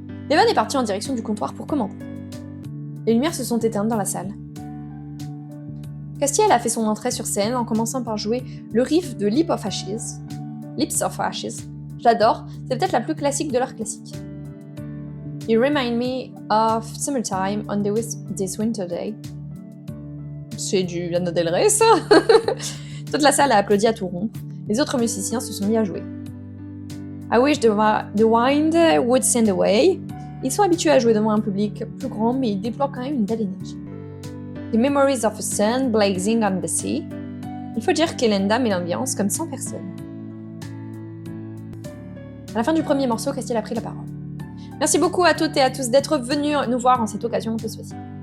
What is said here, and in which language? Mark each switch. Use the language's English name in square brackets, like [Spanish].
[French] Evan est parti en direction du comptoir pour commander. Les lumières se sont éteintes dans la salle. Castiel a fait son entrée sur scène en commençant par jouer le riff de Lips of Ashes. J'adore, c'est peut-être la plus classique de leurs classiques. [English] You remind me of summertime on this winter day. [French] C'est du Lana Del Rey, ça. Toute la salle a applaudi à tout rompre. Les autres musiciens se sont mis à jouer. [English] I wish the wind would send away. [French] Ils sont habitués à jouer devant un public plus grand, mais ils déploient quand même une belle énergie. [English] The memories of a sun blazing on the sea. [French] Il faut dire qu'Elenda met l'ambiance comme 100 personnes. À la fin du premier morceau, Castiel a pris la parole. Merci beaucoup à toutes et à tous d'être venus nous voir en cette occasion un peu spéciale.